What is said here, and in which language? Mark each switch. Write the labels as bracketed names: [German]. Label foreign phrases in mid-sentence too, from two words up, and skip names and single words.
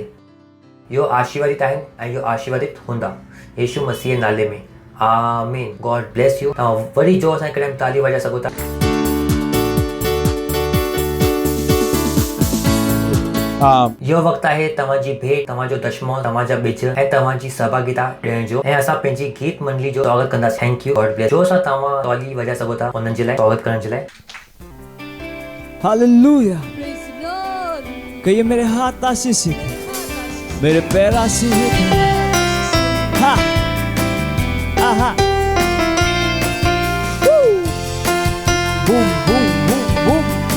[Sindhi] इहो आशीर्वादित आहिनि ऐं इहो आशीर्वादित हूंदा यीशु मसीह जे नाले में, आमीन। [English] God bless you. [Sindhi] तव्हां वरी जोर सां हिकु ताली वॼाए सघो था। इहो वक़्तु आहे तव्हांजी भेट, तव्हांजो दशमलव, तव्हांजा ॿिज ऐं तव्हांजी सहभागिता ॾियण जो। ऐं असां पंहिंजी गीत मंडली जो स्वागत कंदासीं। [English] Thank you, God bless. [Sindhi] जोर सां तव्हां ताली वॼाए सघो था उन्हनि जे लाइ, स्वागत करण जे लाइ। हालेलुया। [Hindi] कहिए मेरे हाथ आशीषित है, मेरे पैर आशीषित है। हा आहा बूम बूम बूम बूम।